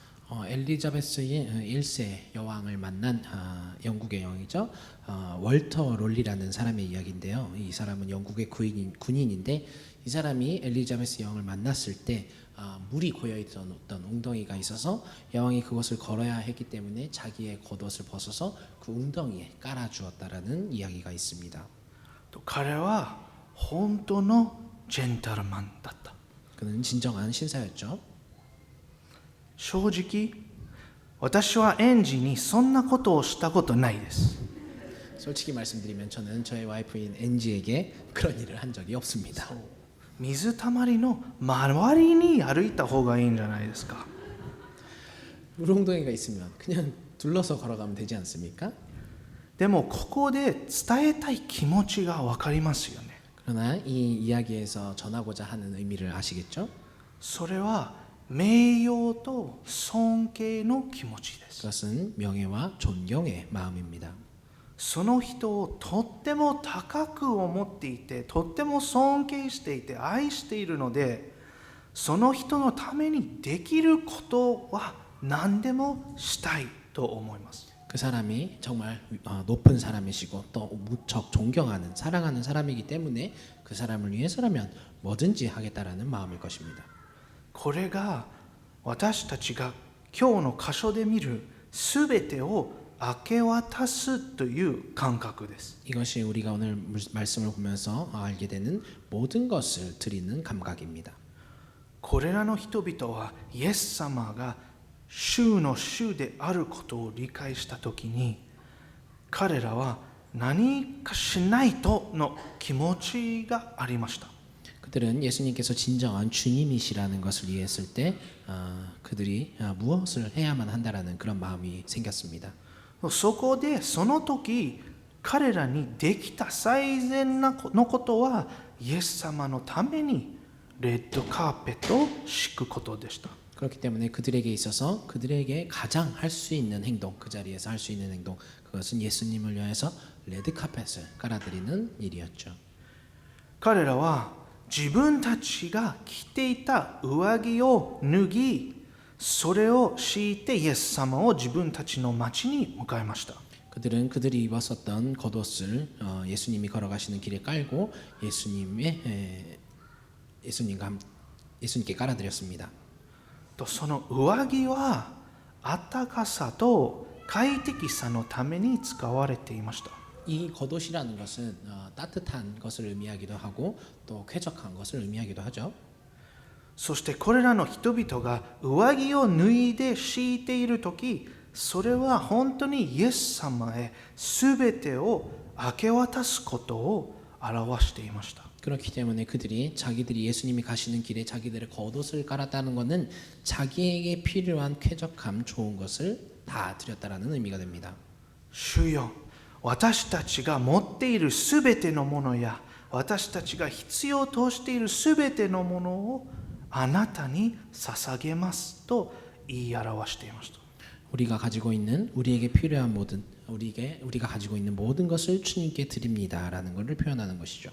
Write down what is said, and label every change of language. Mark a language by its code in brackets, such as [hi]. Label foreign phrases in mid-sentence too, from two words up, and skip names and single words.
[ko] 엘리자베스 1세 여왕을 만난 영국의 여왕이죠. 월터 롤리라는 사람의 이야기인데요. 이 사람은 영국의 군인인데 이 사람이 엘리자베스 여왕을 만났을 때 물이 고여있던 어떤 웅덩이가 있어서 여왕이 그것을 걸어야 했기 때문에 자기의 겉옷을 벗어서 그 웅덩이에 깔아주었다라는 이야기가 있습니다. [ja] 彼は本当のジェンタルマンだった。 [ko] 그는 진정한 신사였죠. [ja] 正直私は園児にそんなことをしたことないです。 [ko] 솔직히 말씀드리면 저는 저의 와이프인 엔지에게 그런 일을 한 적이 없습니다. [ja] 水たまりの周りに歩いた方がいいんじゃないですか。 [ko] 울릉도에가 있으면 그냥 둘러서 걸어가면 되지 않습니까? [ja] でもここで伝えたい気持ちが分かりますよね。 [ko] 그러나 이 이야기에서 전하고자 하는 의미를 아시겠죠? [ja] それは名誉と尊敬の気持ちです。 [ko] 그것은 명예와 존경의 마음입니다. [ja] その人をとっても高く思っていて、とっても尊敬していて愛しているので、その人のためにできることは何でもしたいと思います。 [ko] 그 사람이 정말 높은 사람이시고 또 무척 존경하는 사랑하는 사람이기 때문에 그 사람을 위해서라면 뭐든지 하겠다라는 마음일 것입니다. [ja] これが私たちが今日の箇所で見るすべてを明け渡すという感覚です。 [ko] 이것이 우리가 오늘 말씀을 보면서 알게 되는 모든 것을 드리는 감각입니다. [ja] これらの人々はイエス様が主の主であることを理解したときに、彼らは何かしないとの気持ちがありました。 [ko] 그들은 예수님께서 진정한 주님이시라는 것을 이해했을 때 그들이 무엇을 해야만 한다라는 그런 마음이 생겼습니다. [ja] そこでその時彼らにできた最善のことはイエス様のためにレッドカーペットを敷くことでした。 [ko] 그렇기 때문에 그들에게 있어서 그들에게 가장 할 수 있는 행동, 그 자리에서 할 수 있는 행동, 그것은 예수님을 위해서 레드카펫을 깔아드리는 일이었죠. [ja] 彼らは自分たちが着ていた上着を脱ぎ、それを敷いてイエス様を自分たちの町に迎えました。 [ko] 그들은 그들이 입었었던 겉옷을 예수님이 걸어가시는 길에 깔고 예수님께 깔아드렸습니다. [ja] とその上着は暖かさと快適さのために使われていました。 [ko] 이 겉옷이라는 것은 따뜻한 것을 의미하기도 하고 또 쾌적한 것을 의미하기도 하죠. [ja] そしてこれらの人々が上着を脱いで敷いているとき、それは本当にイエス様へ全てを明け渡すことを表していました。 [ko] 그렇기 때문에 그들이 자기들이 예수님이 가시는 길에 자기들의 겉옷을 깔았다는 것은 자기에게 필요한 쾌적함, 좋은 것을 다 드렸다라는 의미가 됩니다. [ja] 主よ、私たちが持っているすべてのものや私たちが必要としているすべてのものをあなたに捧げますと言い表していました。 [ko] 우리가 가지고 있는 우리에게 필요한 모든 우리가 가지고 있는 모든 것을 주님께 드립니다라는 것을 표현하는 것이죠.